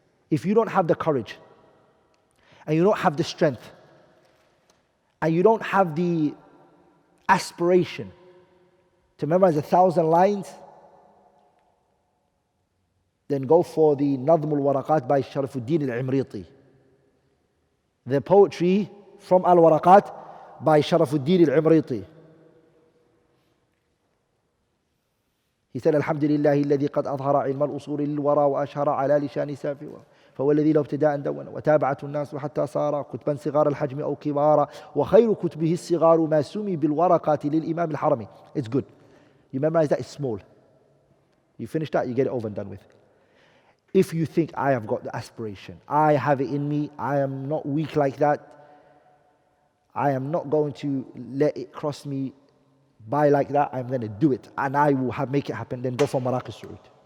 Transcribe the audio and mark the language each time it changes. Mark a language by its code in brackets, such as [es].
[en] If you don't have the courage, and you don't have the strength, and you don't have the aspiration to memorize 1,000 lines, then go for the Nadm al-Waraqat by Sharafuddin al-Imriti. The poetry from Al-Waraqat by Sharafuddin al-Imriti. He said, [ar] Alhamdulillah, الذي قد أظهر علم الأصول للورى وأشهر على لسان سافي فهو الذي لو ابتداء دون وتابعته الناس حتى صار كتبا صغار الحجم أو كبارا وخير كتبه الصغار ما سمي بالورقات للإمام الحرمي. [en] It's good. You memorize that, it's small. You finish that, you get it over and done with. If you think, I have got the aspiration, I have it in me, I am not weak like that, I am not going to let it cross me by like that, I'm going to do it, and I will make it happen, then go for Maraqi al-Su'ud.